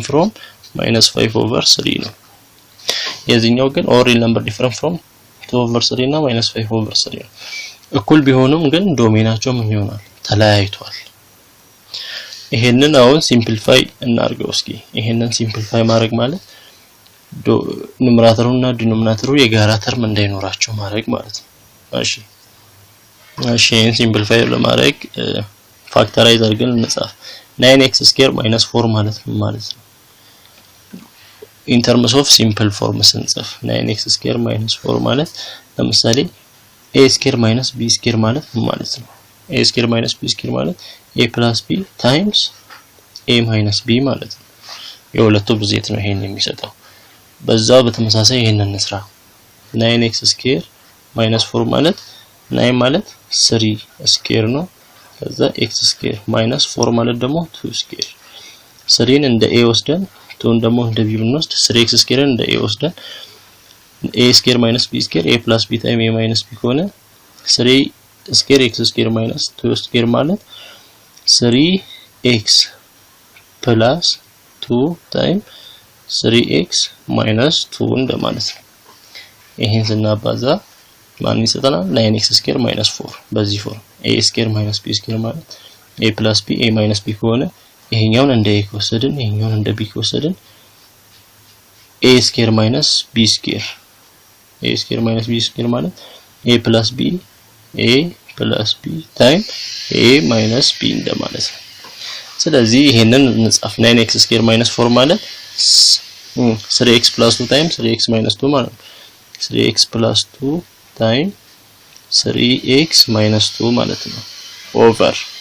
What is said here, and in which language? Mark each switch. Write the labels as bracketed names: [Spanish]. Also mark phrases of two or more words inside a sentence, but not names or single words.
[Amharic] ፍሮም -5/3 ነው የዚህኛው ግን [English] all real number different from [Amharic] 2/3 እና -5/3 ነው እኩል ቢሆኑም ግን ዶሜናቸው ምን ይሆናል ተለያይቷል ይሄንን አሁን ሲምፕሊፋይ እናርገው እስኪ ይሄንን ሲምፕሊፋይ ማድረግ ማለት ኑሜራተሩና ዲኖሚናተሩ የጋራ ተርም እንዳይኖራቸው ማድረግ ማለት ነው እሺ ይሄን ሲምፕሊፋይ ለማድረግ ፋክተራይዝ አድርገን እንጻፍ 9x² - 4 ማለት ነው [English] in terms of simple form [Amharic] ስንጽፍ 9x² - 4 ማለት ለምሳሌ a² - b² ማለት ማለት ነው a² - b² ማለት a + b times a - b ማለት ነው የሁለቱ ብዜት ነው ይሄን የሚሰጠው በዛው በተመሳሳይ ይሄንን እንስራ 9x² - 4 ማለት 9 ማለት 3 ነው ከዛ x² - 4 ማለት ደግሞ 2 3ን እንደ a ወስደን 2ን ደግሞ እንደ b ብንወስድ 3x² እንደ a ወስደን a² - b² a + b times a - b ከሆነ 3 x² - 2 ማለት 3x + 2 times 3x - 2 እንደማለት ነው ይሄን ስናባዛ ማን ይሰጠናል 9x² - 4 በዚህ ፎርም a² - b² ማለት a + b a - b ከሆነ ይሄኛውን እንደ a ወሰድን ይሄኛውን እንደ b ወሰድን a² - b² a² - b² ማለት a + b times a - b እንደማለት ነው ስለዚህ ይሄንን እንጻፍ 9x² - 4 ማለት 3x + 2 times 3x - 2 ማለት ነው 3x + 2 times 3x - 2 ማለት ነው ኦቨር